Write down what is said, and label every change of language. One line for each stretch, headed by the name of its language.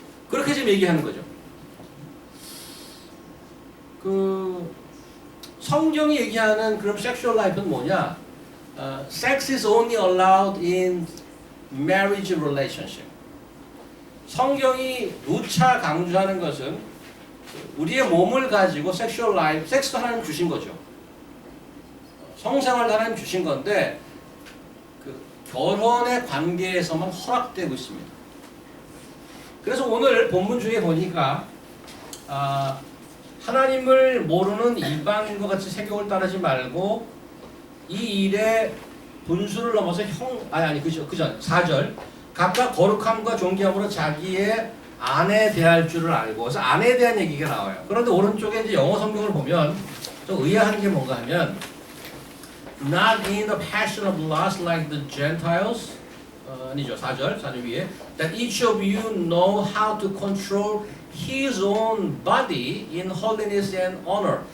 Korean: 그렇게 지금 얘기하는 거죠. 성경이 얘기하는 그럼 섹슈얼 라이프는 뭐냐?
English: Sex is only allowed in marriage relationship.
Korean: 성경이 누차 강조하는 것은 우리의 몸을 가지고 섹슈얼 라이프, 섹스도 하나님 주신 거죠. 성생활도 하나님 주신 건데 결혼의 관계에서만 허락되고 있습니다. 그래서 오늘 본문 중에 보니까 하나님을 모르는 이방인과 같이 세격을 따르지 말고 이 일에 분수를 넘어서 그전 4절 각각 거룩함과 존귀함으로 자기의 아내에 대할 줄을 알고 그래서 아내에 대한 얘기가 나와요. 그런데 오른쪽에 이제 영어 성경을 보면 좀 의아한 게 뭔가 하면
English: Not in the passion of lust like the Gentiles
Korean: 아니죠. 4절 위에
English: That each of you know how to control his own body in holiness and honor.